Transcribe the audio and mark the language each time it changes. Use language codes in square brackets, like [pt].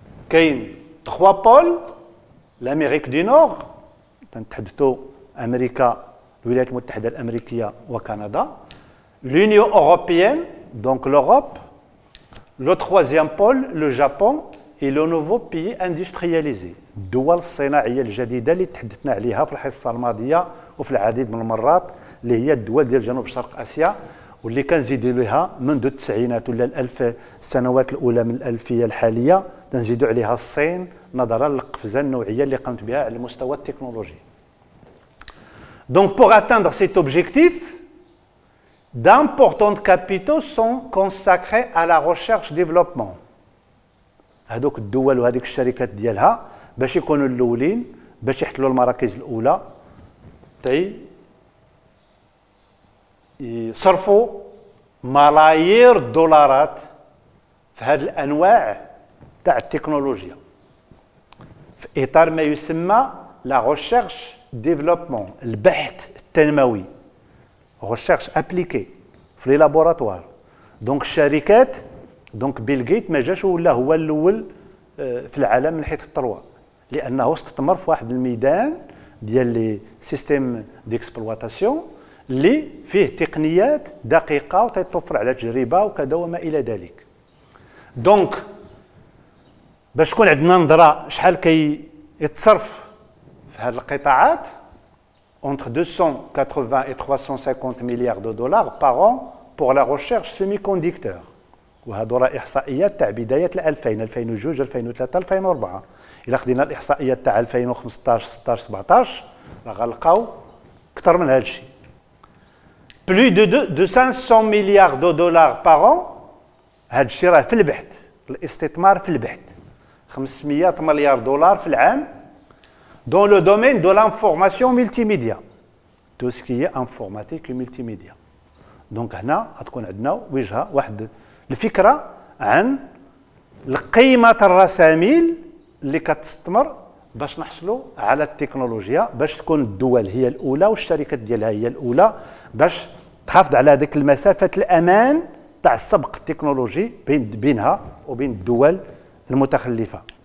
[ar] كاين 3 بول: [fr] l'Amérique du Nord، [ar] تنتحدثوا أمريكا، الولايات المتحدة الأمريكية وكندا، [fr] l'Union européenne donc l'Europe، le 3e pôle le Japon et le nouveau pays industrialisé، [ar] الدول الصناعية الجديدة اللي تحدثنا عليها في الحصة الماضية وفي العديد من المرات، اللي هي الدول ديال جنوب شرق آسيا، واللي كنزيدوا لها منذ التسعينات ولا السنوات الأولى من الألفية الحالية، تنزيدوا عليها الصين نظرا للقفزة النوعية اللي قامت بها على المستوى التكنولوجي. [fr] Donc pour atteindre cet objectif, d'importants capitaux sont consacrés à la recherche-développement. [ar] هذوك الدول وهذيك الشركات ديالها باش يكونوا الاولين، باش يحتلوا المراكز الاولى، يصرفوا ملايير الدولارات في هذه الانواع تاع التكنولوجيا. إطار ما يسمى لا ريشيرش ديفلوبمون، البحث التنموي، ريشيرش ابليكي في لي لابوراتوار. دونك الشركات، دونك بيل جيت ما جاش ولا هو الاول في العالم من حيث الثروه، لانه استثمر في واحد الميدان ديال لي سيستيم ديكسبلواتاسيون اللي فيه تقنيات دقيقه وتتوفر على تجربه وكذا وما الى ذلك. دونك باش تكون عندنا نظره شحال كيتصرف في هذه القطاعات [fr] entre 280 et 350 milliards de dollars par an pour la recherche semi-conducteur. [ar] وهذو راه احصائيات تاع بدايه 2000 2002 2003 2004. الا خدينا الاحصائيات تاع 2015 16 17 راه غنلقاو اكثر من هذا الشيء. بلو دو 500 مليار دو دولار بار an. هذا الشيء راه في البحث، الاستثمار في البحث 500 مليار دولار في العام [fr] dans le domaine de l'information multimédia. Tout ce qui est informatique et multimédia. [ar] Donc هنا غتكون عندنا وجهه واحد الفكره عن القيمه الرساميل اللي كتستثمر باش نحصلوا على التكنولوجيا، باش تكون الدول هي الاولى والشركات ديالها هي الاولى، باش تحافظ على هذيك المسافه الامان تاع السبق التكنولوجي بينها وبين الدول المتخلفه.